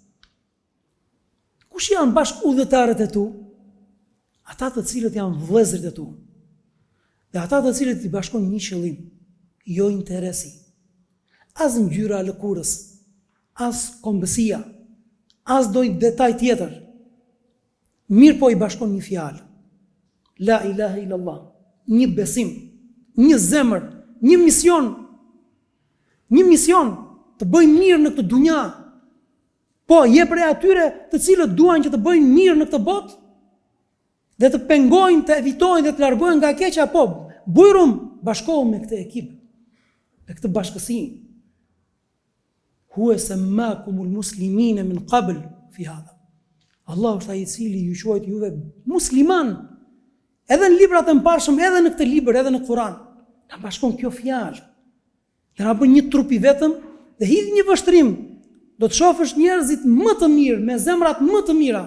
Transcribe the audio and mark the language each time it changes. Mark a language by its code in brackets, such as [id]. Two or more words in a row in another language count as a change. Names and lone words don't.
[sq] Kush janë bashkë udhëtarët e tu? Ata të cilët janë vëllezërit e tu. Dhe ata të cilët i bashkon një qëllim, jo interesi. As ngjyra e lëkurës, as kombësia, as doj detaj tjetër. Mirë po i bashkon një fjalë. [ar] لا إله إلا الله, [sq] një besim, një zemër, një mision të bëjnë mirë në këtë dunja. Po, je prej atyre të cilët duan që të bëjnë mirë në këtë botë dhe të pengojnë, të evitojnë dhe të largojnë nga keqja, po, bujrum, bashkohu me këtë ekip, me këtë bashkësi. [ar] هو سماكم المسلمين من قبل في هذا. [sq] Allahu është ai i cili ju quajt juve musliman. Edhe në librat e mbarshëm, edhe në këtë libër, edhe në Kur'an, na bashkon kjo fjalë. Dhe na bën një trup i vetëm dhe hidh një vështrim. Do të shohësh njerëzit më të mirë, me zemrat më të mira.